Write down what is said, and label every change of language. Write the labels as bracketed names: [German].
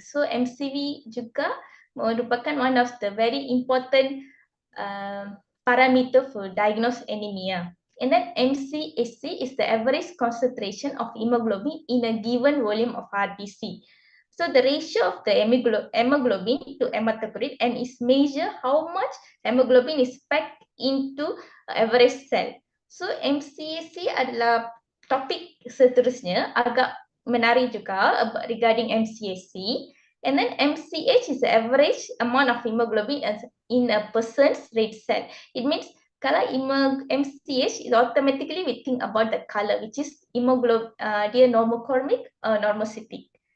[English] So MCV [Malay] juga merupakan [English] one of the very important parameter for diagnose anemia. And then MCHC is the average concentration of hemoglobin in a given volume of RBC. So the ratio of the hemoglobin to hematocrit and is measure how much hemoglobin is packed into average cell. [Malay] So MCHC adalah topik seterusnya, agak menarik juga [English] regarding MCHC. And then MCH is the average amount of hemoglobin in a person's red cell. It means [Malay] kalau [English] MCH is automatically we think about the color, which is hemoglobin, [Malay] dia [English] normochromic or normocytic.